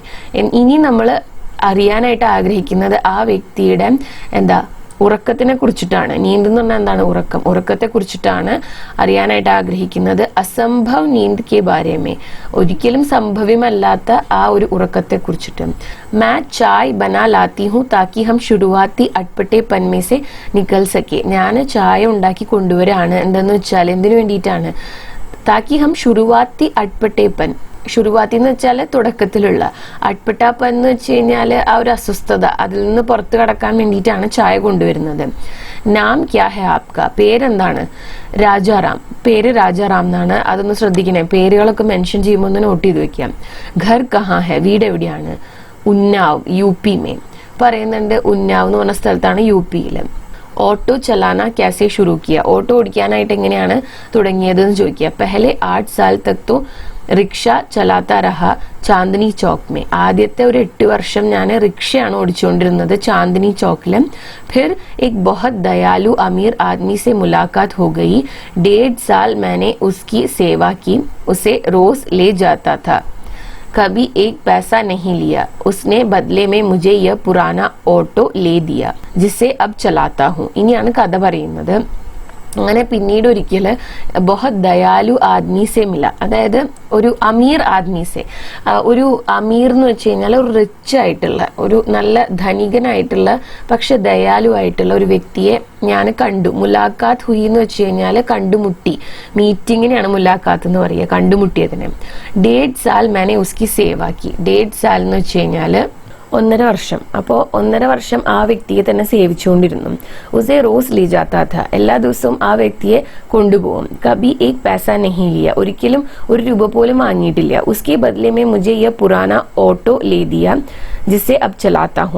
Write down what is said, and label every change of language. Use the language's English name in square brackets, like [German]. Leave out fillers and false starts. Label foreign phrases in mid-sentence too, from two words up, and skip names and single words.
[Malayalam] ഇനി നമ്മൾ അറിയാനായിട്ട് ആഗ്രഹിക്കുന്നത് ആ വ്യക്തിയുടെ ഉറക്കത്തിനെ കുറിച്ചിട്ടാണ്. നീന്ത് എന്ന് പറഞ്ഞാൽ എന്താണ്, ഉറക്കം. ഉറക്കത്തെ കുറിച്ചിട്ടാണ് അറിയാനായിട്ട് ആഗ്രഹിക്കുന്നത്. [Hindi] असंभव नींद के बारे में, [Malayalam] ഒരിക്കലും സംഭവ്യമല്ലാത്ത ആ ഒരു ഉറക്കത്തെ കുറിച്ചിട്ട്. [Hindi] मैं चाय बना लाती हूँ ताकि हम शुरुआती अटपटेपन में से निकल सके. [Malayalam] ഞാൻ ചായ ഉണ്ടാക്കി കൊണ്ടുവരാണ്. എന്തെന്ന് വെച്ചാൽ എന്തിനു വേണ്ടിയിട്ടാണ്, [Hindi] ताकि हम शुरुआती अटपटेपन. [Malayalam] ശുരുവാത്തി എന്ന് വെച്ചാൽ തുടക്കത്തിലുള്ള, അട്പട്ടാപ്പൻ എന്ന് വെച്ച് കഴിഞ്ഞാൽ ആ ഒരു അസ്വസ്ഥത, അതിൽ നിന്ന് പുറത്തു കടക്കാൻ വേണ്ടിയിട്ടാണ് ചായ കൊണ്ടുവരുന്നത്. [Hindi] नाम क्या है आपका, പേരെന്താണ്, രാജാറാം. [Malayalam] പേര് രാജാറാം എന്നാണ്. അതൊന്ന് ശ്രദ്ധിക്കണേ, പേരുകളൊക്കെ മെൻഷൻ ചെയ്യുമ്പോൾ ഒന്ന് നോട്ട് ചെയ്ത് വെക്കാം. [Hindi] घर कहाँ है, [Malayalam] വീട് എവിടെയാണ്, [Hindi] उन्नाव यू पी में. [Malayalam] പറയുന്നുണ്ട് ഉന്നാവ് എന്ന് പറഞ്ഞ സ്ഥലത്താണ് യു പിയിൽ. [Hindi] ऑटो चलाना कैसे शुरू किया, [Malayalam] ഓട്ടോ ഓടിക്കാനായിട്ട് എങ്ങനെയാണ് തുടങ്ങിയത് എന്ന് ചോദിക്കുക. [Hindi] പഹലെ 8 साल तक तो रिक्शा चलाता रहा चांदनी चौक में. [Malayalam] ആദ്യത്തെ ഒരു 8 വർഷം ഞാൻ റിക്ഷയാണ് ഓടിച്ചുകൊണ്ടിരുന്നത് ചാന്ദിനി ചോക്കില്. [Hindi] फिर एक बहुत दयालु अमीर आदमी से मुलाकात हो गई. 1.5 साल मैंने उसकी सेवा की. उसे रोज ले जाता था, कभी एक पैसा नहीं लिया. उसने बदले में मुझे यह पुराना ऑटो ले दिया जिसे अब चलाता हूँ. [Malayalam] ഇനിയാണ് കഥ പറയുന്നത്. അങ്ങനെ പിന്നീട് ഒരിക്കല് [Hindi] बहुत दयालु आदमी से मिला, [Malayalam] അതായത് ഒരു [Hindi] अमीर आदमी से, [Malayalam] ഒരു അമീർ എന്ന് വെച്ച് കഴിഞ്ഞാൽ ഒരു റിച്ച് ആയിട്ടുള്ള, ഒരു നല്ല ധനികനായിട്ടുള്ള പക്ഷെ ദയാലു ആയിട്ടുള്ള ഒരു വ്യക്തിയെ ഞാൻ കണ്ടു. [Hindi] मुलाक़ात हुई [Malayalam] എന്ന് വെച്ച് കഴിഞ്ഞാൽ കണ്ടുമുട്ടി, മീറ്റിങ്ങിനെയാണ് മുലാഖാത്ത് എന്ന് പറയുക, കണ്ടുമുട്ടിയതിന്. [Hindi] 1.5 साल मैंने उसकी सेवा की. 1.5 साल [Malayalam] എന്ന് വെച്ച് കഴിഞ്ഞാൽ 1.5 വർഷം. അപ്പോൾ 1.5 വർഷം ആ വ്യക്തിയെ തന്നെ സേവിച്ചുകൊണ്ടിരുന്നു. [Hindi] उसे रोज ले जाता था, [Malayalam] എല്ലാ ദിവസവും ആ വ്യക്തിയെ കൊണ്ടുപോകും. [Hindi] कभी एक पैसा नहीं लिया, [Malayalam] ഒരിക്കലും 1 രൂപ പോലും വാങ്ങിയിട്ടില്ല. [Hindi] उसके बदले में मुझे यह पुराना ऑटो ले दिया जिसे अब चलाता हूँ.